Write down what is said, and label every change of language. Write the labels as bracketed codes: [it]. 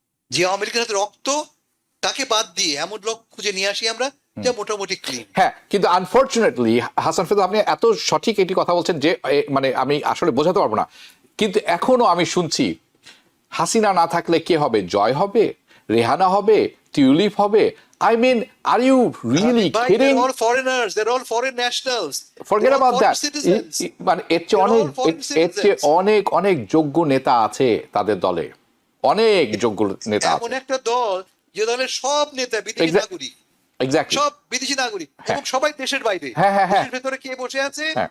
[bn] যে আওয়ামী লীগের হাতে রক্ত, তাকে বাদ দিয়ে এমন লোক খুঁজে নিয়ে আসি আমরা যা মোটামুটি ক্লিন। হ্যাঁ, কিন্তু আনফরচুনেটলি হাসান ফেরদৌস, আপনি এত সঠিক একটি কথা বলছেন যে মানে আমি আসলে বোঝাতে পারবো না। কিন্তু এখনো আমি শুনছি হাসিনা না থাকলে কে হবে? জয় হবে, রেহানা হবে, টিউলিপ হবে। [en] I mean, are you really kidding? They're all foreigners, they're all foreign nationals. Forget about that. [bn] মানে এর চেয়ে অনেক অনেক যোগ্য নেতা আছে তাদের দলে, অনেক যোগ্য নেতা আছে। এমন একটা দল যে দলের সব নেতা বিদেশি নাগরিক, [en] exactly [bn] সব বিদেশি নাগরিক, এবং সবাই দেশের বাইরে। দেশের ভেতরে কে বসে আছে?